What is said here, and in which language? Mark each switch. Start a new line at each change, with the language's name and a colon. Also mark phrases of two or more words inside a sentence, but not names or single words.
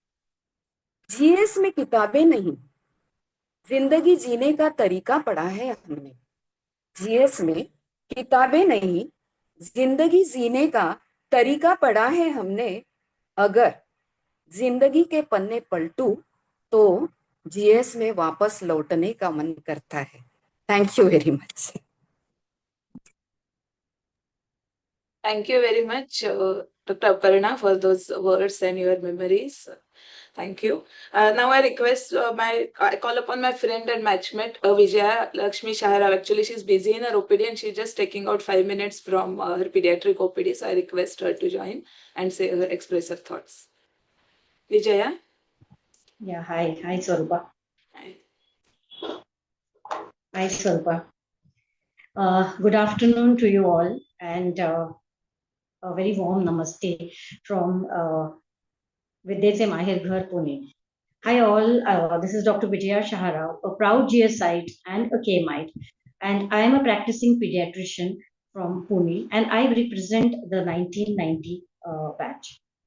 Hindi: जीएस में किताबें नहीं, जिंदगी जीने का तरीका पढ़ा है हमने। जीएस में किताबें नहीं, जिंदगी जीने का तरीका पढ़ा है हमने। अगर जिंदगी के पन्ने पलटू तो जीएस में वापस लौटने का मन करता है।
English: Thank you very much. Thank you very much, Dr. Aparna, for those words and your memories. Thank you. Now I request I call upon my friend and matchmate, Vijaya Lakshmi Shahara. Actually, she's busy in her OPD and she's just taking out 5 minutes from her pediatric OPD. So I request her to join and express her thoughts. Vijaya? Yeah, hi. Hi, Swarupa. Hi. Hi, Swarupa. Good afternoon to you all, and a very warm namaste from Vidyate Mahir Ghar, Pune. Hi all, this is Dr. Vijaya Shahara, a proud GSite and a KEMH, and I am a practicing pediatrician from Pune, and I represent the 1990 batch.